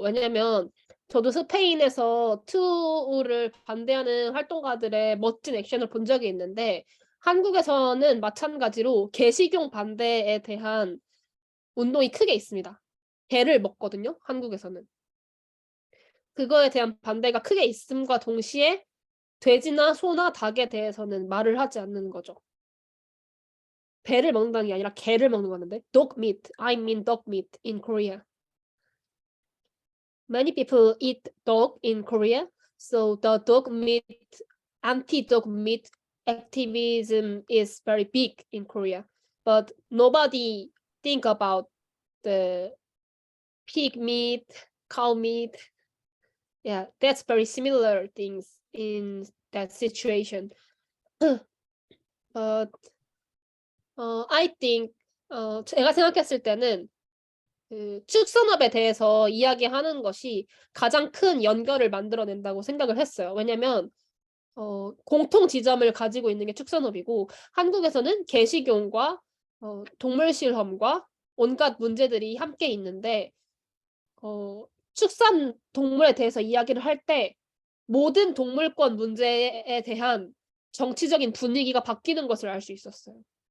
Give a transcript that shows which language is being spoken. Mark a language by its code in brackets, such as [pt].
[ko] 왜냐하면 저도 스페인에서 투우를 반대하는 활동가들의 멋진 액션을 본 적이 있는데 한국에서는 마찬가지로 개식용 반대에 대한 운동이 크게 있습니다. 개를 먹거든요, 한국에서는. 그거에 대한 반대가 크게 있음과 동시에 돼지나 소나 닭에 대해서는 말을 하지 않는 거죠. 배를 먹는다는 게 아니라 개를 먹는 거는데 [en] dog meat, I mean dog meat in Korea. Many people eat dog in Korea, so the dog meat, anti-dog meat activism is very big in Korea. But nobody think about the pig meat, cow meat. Yeah, that's very similar things in that situation. But I think [ko] 제가 생각했을 때는 그 축산업에 대해서 이야기하는 것이 가장 큰 연결을 만들어낸다고 생각을 했어요. 왜냐면 공통 지점을 가지고 있는 게 축산업이고 한국에서는 개식용과 동물 실험과 온갖 문제들이 함께 있는데 축산 동물에 대해서 이야기를 할 때 모든 동물권 문제에 대한 정치적인 분위기가 바뀌는 것을 알 수 있었어요.